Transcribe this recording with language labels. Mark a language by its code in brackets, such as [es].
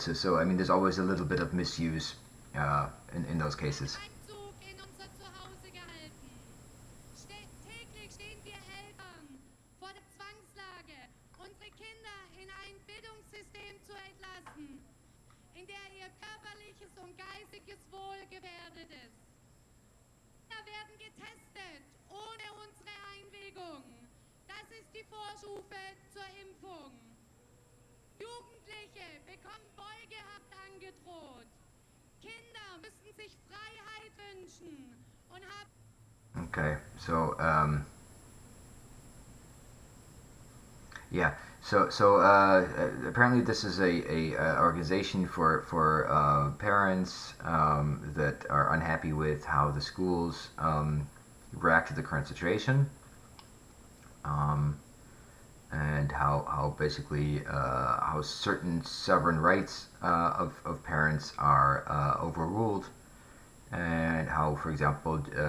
[en] So I mean, there's always a little bit of misuse in those cases. [de] Einzug in unser Zuhause gehalten. Täglich stehen wir Eltern vor der Zwangslage, unsere Kinder in ein Bildungssystem zu entlassen, in der ihr körperliches und geistiges Wohl gefährdet ist. Kinder werden getestet, ohne unsere Einwilligung. Das ist die Vorstufe zur Impfung. Jugendliche bekommen Folgehaft angedroht. Kinder müssen sich Freiheit wünschen und haben [en] Okay, so yeah, so apparently this is a organization for parents that are unhappy with how the schools react to the current situation, and how basically how certain sovereign rights of parents are overruled, and how, for example,